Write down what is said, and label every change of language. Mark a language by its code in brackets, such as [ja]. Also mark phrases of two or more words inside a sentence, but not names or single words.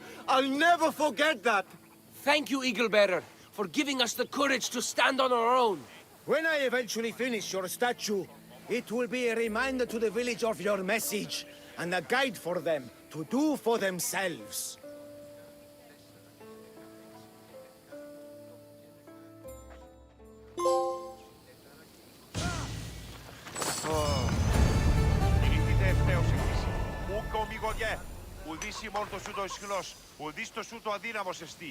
[en] I'll never forget that. Thank you, Eagle Bearer, for giving us the courage to stand on our own. When I eventually finish your statue, it will be a reminder to the village of your message, and a guide for them to do for themselves. [el] Ουδής ημών το σου το ισχυρός, ουδής το σου το αδύναμος εστί.